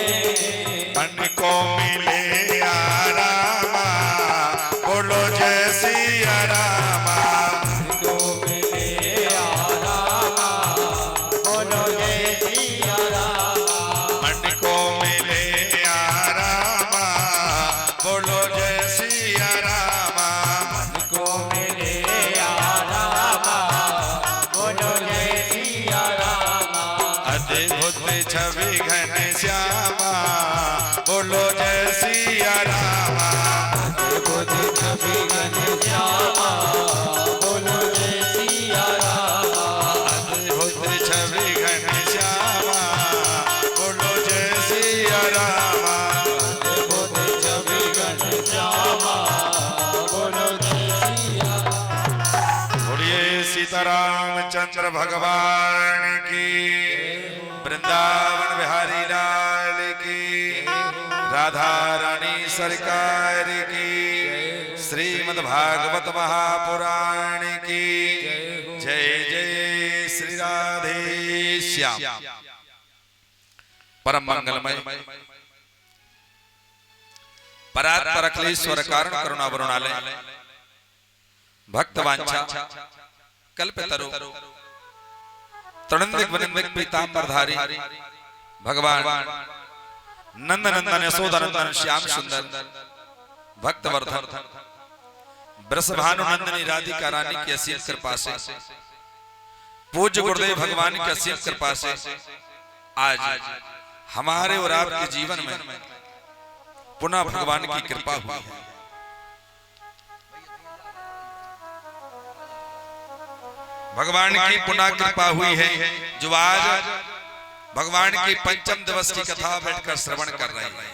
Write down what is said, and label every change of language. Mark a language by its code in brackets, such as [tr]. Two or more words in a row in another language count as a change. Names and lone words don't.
[hi] मन को मिले आराम बोलो जय सिया राम को मिले आरामा बोलो जय सिया रामा मन को मिले आराम बोलो जय सिया राम को मिले आरामा बोलो जय सिया रामा अद्भुत छवि घनश्यामा बोलो जय सिया राम अद्भुत छवि घनश्यामा बोलो जय सिया रामा अद्भुत छवि घनश्यामा बोलो जय सिया राम अद्भुत छवि घनश्यामा बोलो जय सिया बोलिए सीतारामचंद्र भगवान की वृंदावन बिहारी लाल की राधा रानी सरकार की श्रीमद् भागवत महापुराण की जय जय श्री राधे श्याम परम मंगलमय परात्पर अखिलेश्वर कारण करुणा वरुणालय भक्त वांछा कल्पतरु तृणंदिक वनिंदिक पीतांबरधारी भगवान नंद नंदन यशोदा नंदन श्याम सुंदर भक्तवर्धन ब्रसभानु नंदनी राधिका रानी की असीम कृपा से पूज्य गुरुदेव भगवान की असीम कृपा से आज हमारे और आपके जीवन में पुनः भगवान की कृपा हुई है। भगवान की पुनः कृपा हुई है जो आज भगवान की पंचम दिवस की कथा बैठकर श्रवण कर रहे हैं।